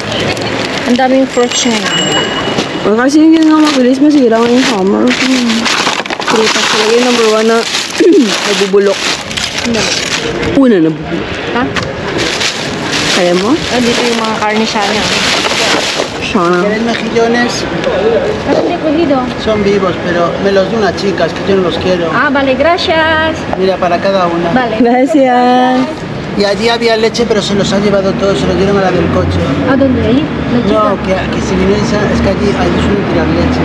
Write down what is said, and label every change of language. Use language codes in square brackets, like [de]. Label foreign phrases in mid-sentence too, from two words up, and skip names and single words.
[tl] Ang daming fruits ngayon. Kasi yung nga mabilis masira ngayong summer. Prutas talaga yung number 1 na nabubulok. Una nabubulok. Ha? Kaya mo? Dito yung mga karne sana. Sana. [es] ¿Querés mejillones? [tl] Pero hindi cogido. [es] Son vivos, pero me los de unas chicas que yo no los quiero. Ah, vale, gracias. Mira, para cada una. Vale. Gracias. Y allí había leche, pero se los ha llevado todos, se los dieron a la del coche. ¿A dónde? ¿Ahí? La chica. No, que si viene esa, es que allí suelen tirar leche.